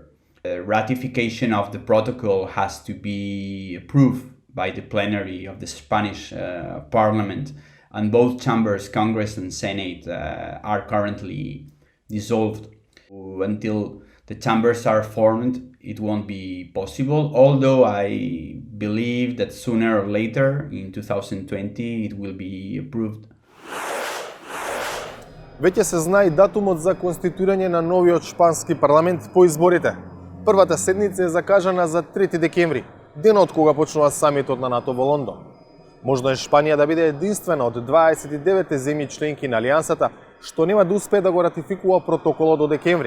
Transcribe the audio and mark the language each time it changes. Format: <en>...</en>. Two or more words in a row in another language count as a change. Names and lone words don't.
<en>Ratification of the protocol has to be approved by the plenary of the Spanish parliament, and both chambers, Congress and Senate, are currently dissolved. Until the chambers are formed, it won't be possible, although I believe that sooner or later, in 2020, it will be approved.</en> <mk>Веќе се знае и датумот за конституирање на новиот шпански парламент по изборите. Првата седница е закажана за 3 декември, денот кога почнува самитот на НАТО во Лондон. Можно е Шпанија да биде единствена од 29 земји членки на Алијансата што нема да успее да го ратификува протоколот до декември.</mk>